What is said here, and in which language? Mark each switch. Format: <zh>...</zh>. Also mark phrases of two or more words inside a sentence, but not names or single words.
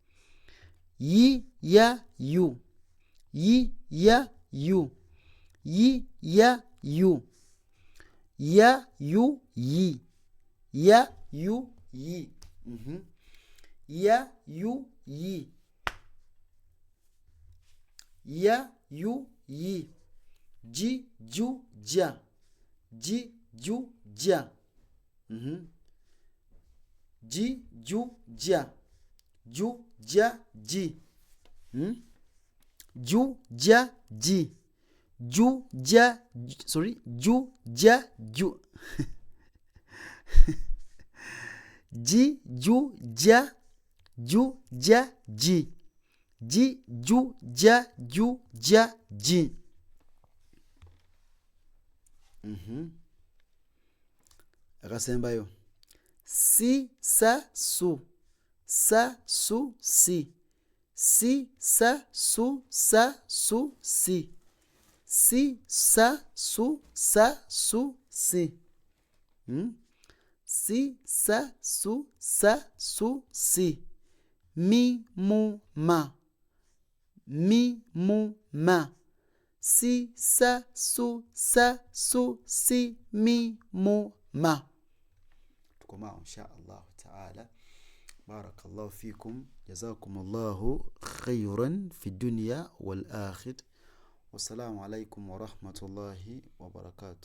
<ar>Yi ya yu, yi ya yu, yi ya yu, ya yu yi, ya yu yi, ya yu yi, ya yu yi. Ji ju ja, ji ju ja, ji ju ja, ju ja ji, ju ja ji, ju ja sorry, ju ja ju. Ji ju ja, ju ja ji, ji ju ja ju ja ji. Akasembayo. Si sa su, sa su si, si sa su sa su si, si sa su sa su si, si sa su sa su si. Mi mu ma, mi mu ma, si sa su sa su si mi mu ma. Tukomao إن شاء الله تعالى. بارك الله فيكم، جزاكم الله خيرا في الدنيا والآخرة، والسلام عليكم ورحمة الله وبركاته.</ar>